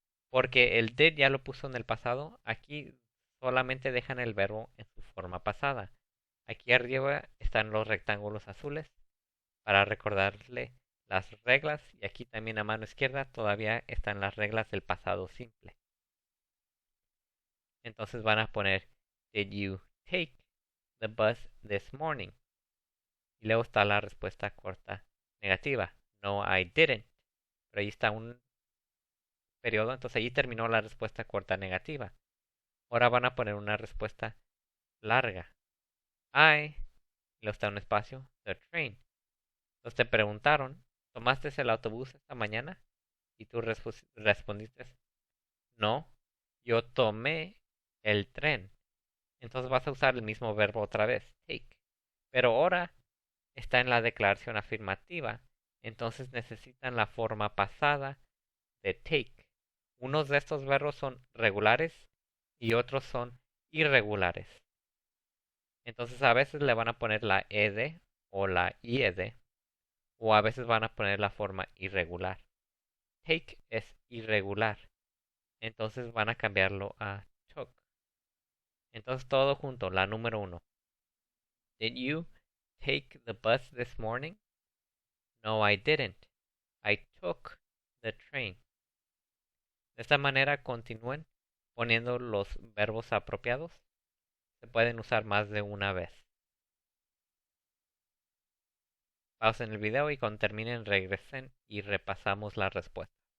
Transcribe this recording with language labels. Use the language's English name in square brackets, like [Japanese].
[Spanish] Porque el did ya lo puso en el pasado, aquí solamente dejan el verbo en su forma pasada. Aquí arriba están los rectángulos azules para recordarle las reglas, y aquí también a mano izquierda todavía están las reglas del pasado simple. Entonces van a poner [English] did you take the bus this morning? [Spanish] Y luego está la respuesta corta negativa. [English] No, I didn't. [Spanish] Pero ahí está un periodo, entonces ahí terminó la respuesta corta negativa. Ahora van a poner una respuesta larga. I, y luego está un espacio, the train. Entonces te preguntaron, ¿tomaste el autobús esta mañana? Y tú respondiste, no, yo tomé el tren. Entonces vas a usar el mismo verbo otra vez, take. Pero ahora está en la declaración afirmativa, entonces necesitan la forma pasada de take. Unos de estos verbos son regulares y otros son irregulares. Entonces a veces le van a poner la ed o la ied, o a veces van a poner la forma irregular. Take es irregular, entonces van a cambiarlo a took. Entonces todo junto, la número 1. [English] Did you take the bus this morning? No, I didn't. I took the train. [Spanish] De esta manera continúen poniendo los verbos apropiados. Se pueden usar más de una vez. Pausen el video y cuando terminen regresen y repasamos la respuesta.